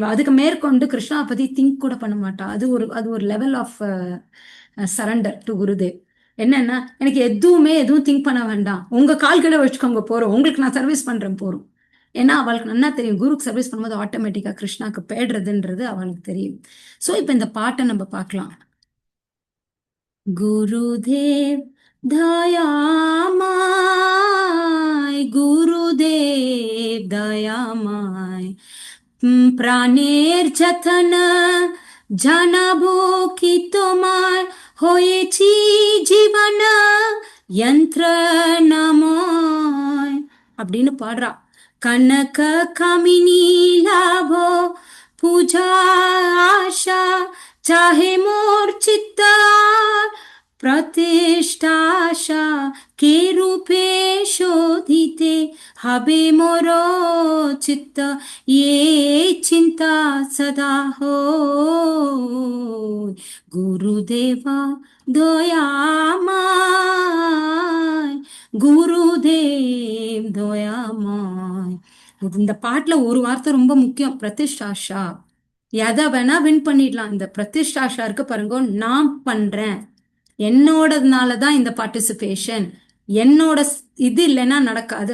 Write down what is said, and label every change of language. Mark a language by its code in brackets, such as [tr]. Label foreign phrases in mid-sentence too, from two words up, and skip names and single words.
[ta] அதுக்கு மேற்கொண்டு கிருஷ்ணா பத்தி திங்க் கூட பண்ண மாட்டா. அது ஒரு [en] level of surrender to [ta] குருதேவ். என்னன்னா, எனக்கு எதுவும் திங்க் பண்ண வேண்டாம், உங்க கால்களை வச்சுக்கோங்க போறோம், உங்களுக்கு நான் சர்வீஸ் பண்றேன் போறோம். ஏன்னா அவளுக்கு நல்லா தெரியும், குருக்கு சர்வீஸ் பண்ணும்போது ஆட்டோமேட்டிக்கா கிருஷ்ணாக்கு பேடுறதுன்றது அவளுக்கு தெரியும். ஸோ இப்ப இந்த பாட்டை நம்ம பார்க்கலாம். [bn] গুরুদেব দয়াময়, গুরুদেব দয়াময়, প্রাণের যতন জানাবো কি তোমার হয়েছি জীবন যন্ত্রণাময় [ta] அப்படின்னு பாடுறா. [bn] கனக কামিনী লাভ পূজা আশা চাহে মোর চিত্ত প্রতিষ্ঠাশা কে রূপে শোধিতে হবে মোর চিত্ত এই চিন্তা সদা হয় গুরুদেবা দয়াময়, গুরুদেব দয়াময়. [ta] இந்த பாட்டுல ஒரு வார்த்தை ரொம்ப முக்கியம், பிரதிஷ்டாஷா. எதை வேணா வின் பண்ணிடலாம், இந்த பிரதிஷ்டாஷா இருக்கு பாருங்க. நான் பண்றேன், என்னோடதுனாலதான் இந்த பார்ட்டிசிபேஷன், என்னோட இது இல்லைன்னா நடக்காது.